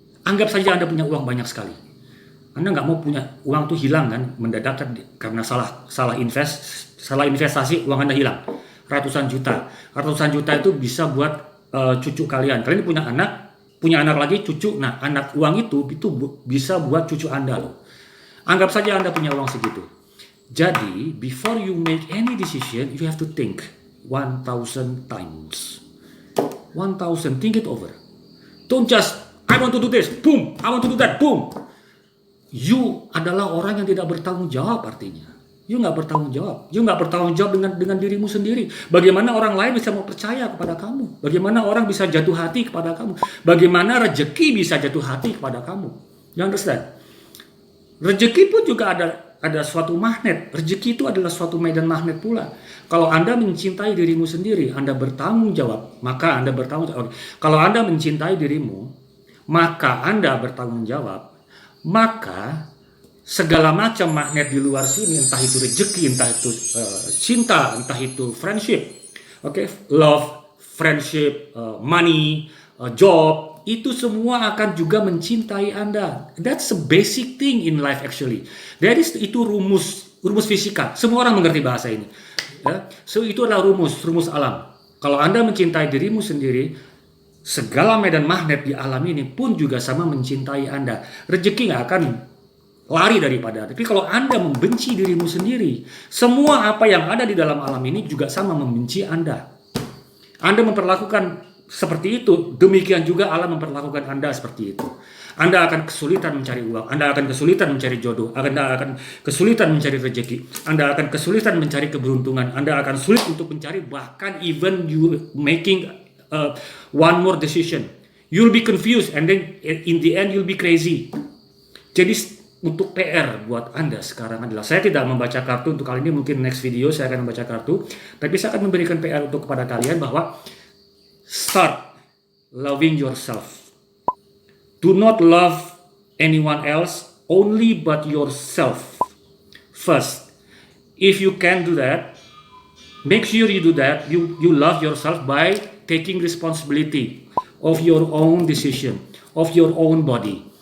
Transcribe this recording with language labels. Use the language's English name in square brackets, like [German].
[Indonesian] Anggap saja Anda punya uang banyak sekali. Anda nggak mau punya uang tuh hilang kan, mendadak karena salah investasi, uang Anda hilang. Ratusan juta itu bisa buat cucu kalian. Kalian punya anak lagi, cucu. Nah, uang itu bisa buat cucu Anda loh. Anggap saja Anda punya uang segitu. [English] Jadi, before you make any decision, you have to think 1000 times. 1000, think it over. Don't just, I want to do this, boom, I want to do that, boom. [Indonesian] You adalah orang yang tidak bertanggung jawab artinya. You nggak bertanggung jawab. You nggak bertanggung jawab dengan dirimu sendiri. Bagaimana orang lain bisa mau percaya kepada kamu? Bagaimana orang bisa jatuh hati kepada kamu? Bagaimana rezeki bisa jatuh hati kepada kamu? [English] You understand? [Indonesian] Rezeki pun juga ada suatu magnet. Rezeki itu adalah suatu medan magnet pula. Kalau Anda mencintai dirimu sendiri, Anda bertanggung jawab, maka Anda bertanggung jawab. Kalau Anda mencintai dirimu, maka Anda bertanggung jawab, maka segala macam magnet di luar sini, entah itu rezeki, entah itu cinta, entah itu friendship, love, friendship, money, job, itu semua akan juga mencintai Anda. [English] That's a basic thing in life actually. [Indonesian] Itu rumus fisika. Semua orang mengerti bahasa ini. Ya? So itu adalah rumus alam. Kalau Anda mencintai dirimu sendiri, segala medan magnet di alam ini pun juga sama mencintai Anda. Rezeki nggak akan lari daripada. Tapi kalau Anda membenci dirimu sendiri, semua apa yang ada di dalam alam ini juga sama membenci Anda. Anda memperlakukan seperti itu, demikian juga alam memperlakukan Anda seperti itu. Anda akan kesulitan mencari uang, Anda akan kesulitan mencari jodoh, Anda akan kesulitan mencari rezeki, Anda akan kesulitan mencari keberuntungan, Anda akan sulit untuk mencari, bahkan [English] even you making one more decision, you'll be confused and then in the end you'll be crazy. [Indonesian] Jadi untuk PR buat Anda sekarang adalah, saya tidak membaca kartu untuk kali ini, mungkin next video saya akan membaca kartu, tapi saya akan memberikan PR untuk kepada kalian bahwa [English] start loving yourself. Do not love anyone else, only but yourself first. If you can do that, make sure you do that. You love yourself by taking responsibility of your own decision, of your own body.